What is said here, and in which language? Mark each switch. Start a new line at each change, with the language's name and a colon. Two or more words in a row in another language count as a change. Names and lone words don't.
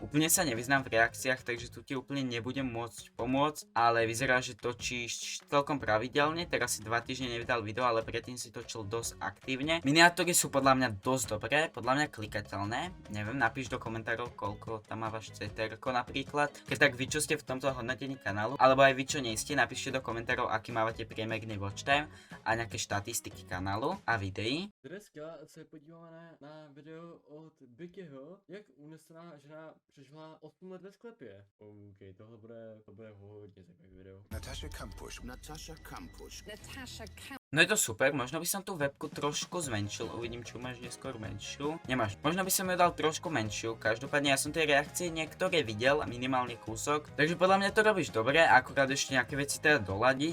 Slovak: Úplne sa nevyznám v reakciách, takže tu ti úplne nebudem môcť pomôcť, ale vyzerá, že točíš celkom pravidelne, teraz si 2 týždne nevydal video, ale predtým si točil dosť aktívne. Miniatúry sú podľa mňa dosť dobré, podľa mňa klikateľné. Neviem, napíš do komentárov, koľko tam mávaš CTR-ko napríklad. Keď tak vy, čo ste v tomto hodnotení kanálu, alebo aj vy, čo nie ste, napíšte do komentárov, aký mávate priemerný
English: watch time
Slovak: a nejaké štatistiky kanálu a videí.
Czech: Dneska se podíváme reagované na video od Bikyho, jak unesená žena přežila 8 let ve sklepě. OK, to bude hodně zajímavý video. Natasha Kampusch. Natasha Kampusch.
Slovak: No je to super, možno by som tú webku trošku zmenšil, uvidím, či máš neskôr menšiu. Nemáš, možno by som ju dal trošku menšiu, každopádne ja som tie reakcie niektoré videl, minimálne kúsok, takže podľa mňa to robíš dobre, akurát ešte nejaké veci teda doladiť.